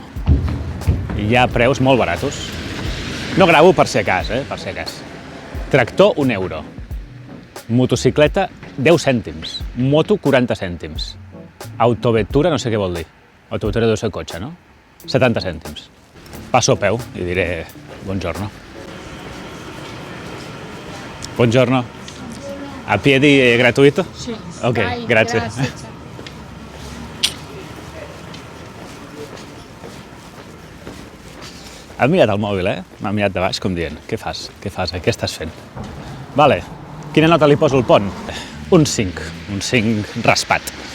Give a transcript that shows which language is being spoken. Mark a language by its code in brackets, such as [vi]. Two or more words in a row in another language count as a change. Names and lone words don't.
[ca] I hi ha preus molt baratos. No gravo per si a cas, per si a cas. Tractor, 1 euro. Motocicleta, 10 cèntims. Moto, 40 cèntims. Autovettura, no sé què vol dir. Autovettura deu ser cotxe, no? 70 cèntims. Passo a peu i diré buongiorno. [it] Buongiorno. A piedi è gratuito? Sì. Ok, Dai, grazie. [ca] Ha mirat el mòbil, M'ha mirat de baix com dient, què fas? Què fas? Què estàs fent? Vale, quina nota li poso al pont? Un 5 raspat.